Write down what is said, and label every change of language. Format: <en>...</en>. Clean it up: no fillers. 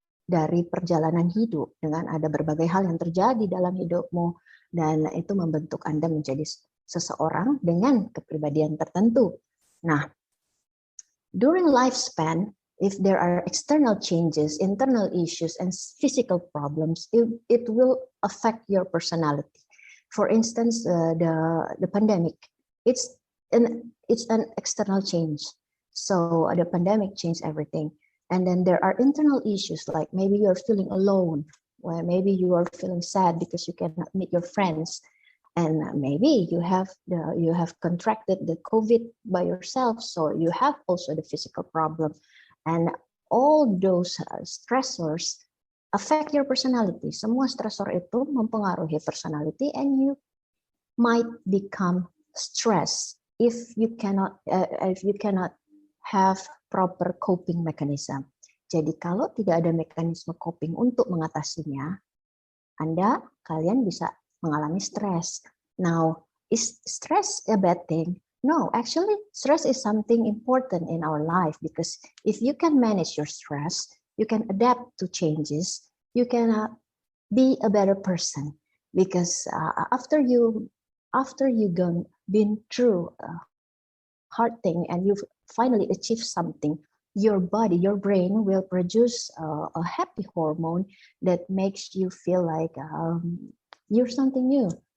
<id>dari perjalanan hidup dengan ada berbagai hal yang terjadi dalam hidupmu dan itu membentuk Anda menjadi seseorang dengan kepribadian tertentu.</id> <en>Nah, during lifespan, if there are external changes, internal issues, and physical problems, it will affect your personality. For instance, the pandemic, it's an external change. So the pandemic changed everything. And then there are internal issues like maybe you're feeling alone, or maybe you are feeling sad because you cannot meet your friends. And maybe you have contracted the COVID by yourself, so you have also the physical problem. And all those stressors affect your personality.</en> <id>Semua stressor itu mempengaruhi personality,</id> <en>and you might become stressed if you cannot have proper coping mechanism.</en> <id>Jadi kalau tidak ada mekanisme coping untuk mengatasinya, kalian bisa mengalami stres.</id> <en>Now, is stress a bad thing? No, actually, stress is something important in our life because if you can manage your stress, you can adapt to changes, you can be a better person. Because after you been through a hard thing and you've finally achieved something, your body, your brain will produce a happy hormone that makes you feel like you're something new.</en>